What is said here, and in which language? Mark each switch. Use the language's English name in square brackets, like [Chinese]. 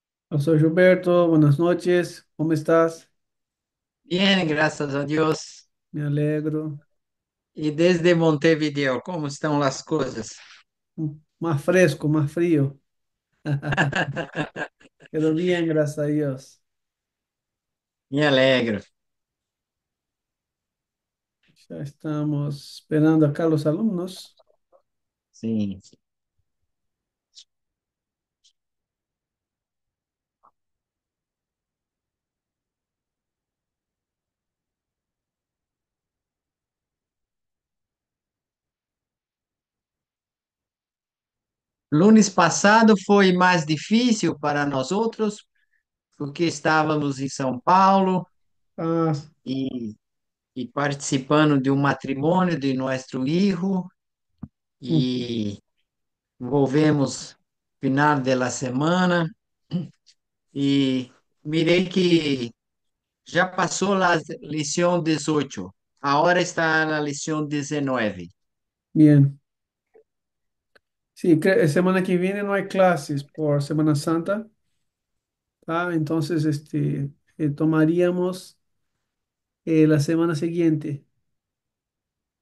[Spanish] Yo soy Gilberto, buenas noches, ¿cómo estás? bien, gracias a Dios. Me alegro. [Portuguese] E desde Montevideo, como estão as coisas? [Spanish] Más fresco, más frío. Quedó bien, gracias a Dios. Me alegro. Ya estamos esperando acá los alumnos. [Portuguese] Sim. Lunes passado foi mais difícil para nós outros, porque estávamos em São Paulo Ah, e, e participando de um matrimônio de nosso filho mm, e volvemos final da semana e mirei que já passou a lição 18. Agora está na lição 19. [Spanish] bien. Sí, semana que viene no hay clases por Semana Santa. Entonces, tomaríamos la semana siguiente, ah,